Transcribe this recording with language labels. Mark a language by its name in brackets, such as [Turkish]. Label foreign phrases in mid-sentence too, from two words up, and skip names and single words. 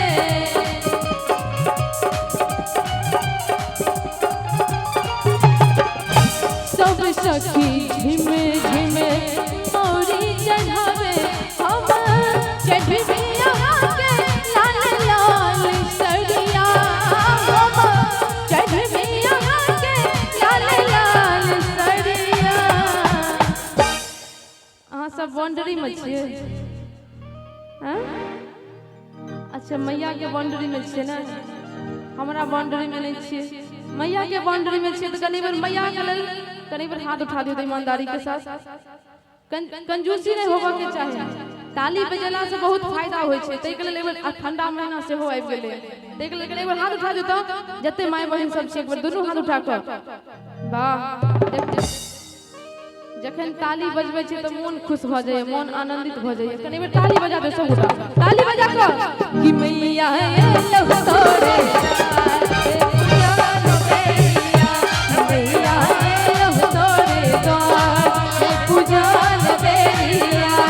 [Maithili] सब सखी झिमे झिमे मौरी चढ़ावे हम चढ़ी यहाँ के लाल लाल सड़िया हम चढ़ी यहाँ के लाल लाल सड़िया। अहाँ सब बाउंड्री में छियै? हाँ? अच्छा, मैया के बाउंड्री में छियै ना, हमरा बाउंड्री में नहीं छियै। मैया के बाउंड्री में छियै तो कनी बार मैया के लेल कनी बार हाथ उठा दियो तो ईमानदारी के साथ। कंजूसी नहीं होबा के चाही। ताली बजेला से बहुत फायदा होय छै, तै के लेल एक बार ठंडा महीना से हो आबि गेलै, तै के लेल एक बार हाथ उठा दियो तो जते माय बहिन सब छै एक बार दुनू हाथ उठा के वाह। जखन ताली बजबै छै तो मन खुश भ जाय, मन आनंदित भ जाय। कनी बार ताली बजा दे सब गोटा, ताली बजा के कि मैया ये लह तोरे द्वार हे पुजान बेरिया मैया ये लह तोरे द्वार हे पुजान बेरिया।